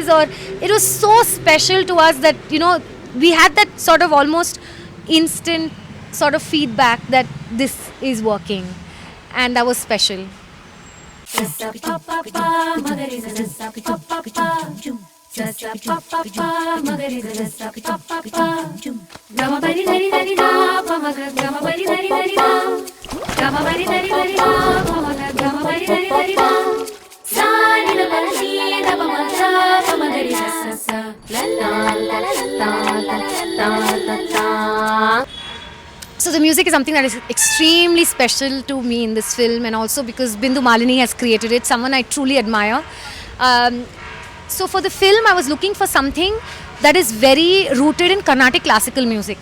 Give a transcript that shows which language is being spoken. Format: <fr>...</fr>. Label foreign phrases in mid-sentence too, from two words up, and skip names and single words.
<en>Or it was so special to us that, you know, we had that sort of almost instant sort of feedback that this is working, and that was special. sa sa pa pa pa magari ga sa pa pa pa gama bari dari dari da pa maga gama bari dari dari da gama bari dari dari da pa maga gama bari dari dari da sa ni la la ni da pa maga pa magari sa sa sa la la la la la la la la. So the music is something that is extremely special to me in this film, and also because Bindu Malini has created it, someone I truly admire. So for the film, I was looking for something that is very rooted in Carnatic classical music.</en>